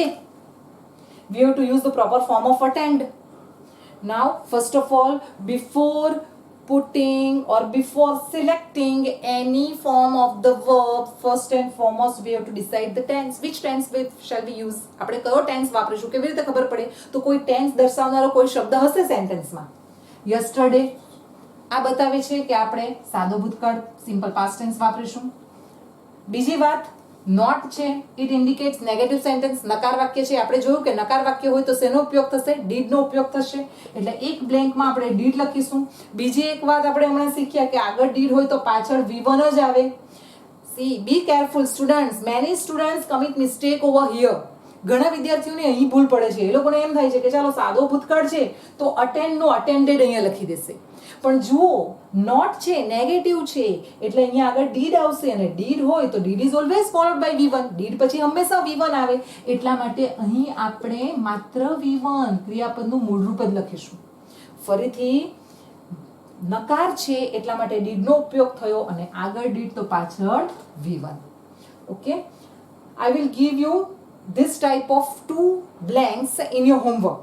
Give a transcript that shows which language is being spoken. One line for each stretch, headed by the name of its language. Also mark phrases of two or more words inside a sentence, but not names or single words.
English: We have to use the proper form of attend. Now first of all, before putting or before selecting any form of the verb, first and foremost we have to decide the tense. Which tense shall we use?
Gujarati: આપણે કયો ટેન્સ વાપરીશું કેવી રીતે ખબર પડે? તો કોઈ ટેન્સ દર્શાવનારો કોઈ શબ્દ હશે સેન્ટેન્સમાં. yesterday આ બતાવે છે કે આપણે સાદો ભૂતકાળ
English: simple past tense
Gujarati: વાપરીશું. બીજી વાત, નોટ છે,
English: it indicates negative sentence,
Gujarati: નકાર વાક્ય છે. આપણે જોયું કે નકાર વાક્ય હોય તો શેનો ઉપયોગ થશે? ડીડ નો ઉપયોગ થશે. એટલે એક બ્લેન્કમાં આપણે ડીડ લખીશું. બીજી એક વાત આપણે હમણાં શીખ્યા કે આગળ ડીડ હોય તો પાછળ V1 જ આવે.
English: See, be careful students. Many students commit mistake over here.
Gujarati: ઘણા વિદ્યાર્થીઓને અહીં ભૂલ પડે છે. એ લોકોને એમ થાય છે કે ચાલો સાદો ભૂતકાળ છે તો અટેન્ડ નો અટેન્ડેડ અહીંયા લખી દેશે. પણ જુઓ, નોટ છે, નેગેટિવ છે, એટલે અહીંયા આગળ ડીડ આવશે, અને ડીડ હોય તો
English: did is always followed by V1.
Gujarati: ડીડ પછી હંમેશા V1 આવે. એટલા માટે અહીં આપણે માત્ર V1 ક્રિયાપદનું મૂળરૂપ જ લખીશું. ફરીથી નકાર છે એટલા માટે ડીડ નો ઉપયોગ થયો, અને આગળ ડીડ તો પાછળ V1. ઓકે,
English: I will give you this type of 2 blanks in your homework.